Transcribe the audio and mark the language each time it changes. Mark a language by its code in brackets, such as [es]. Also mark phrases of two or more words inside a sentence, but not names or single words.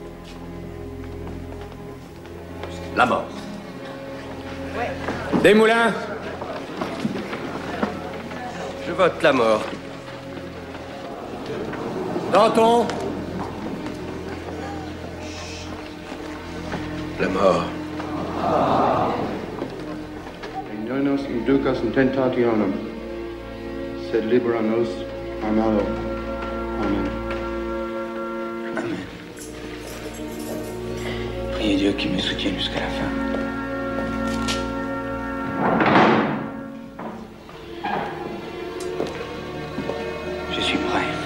[fr] La mort. Desmoulins. Je vote la mort. Danton. La mort. [la] Donos inducas in tentationem, sed libera nos a malo. [fr] Amen. Amen. Priez Dieu qu'il me soutienne jusqu'à la fin. Je suis prêt.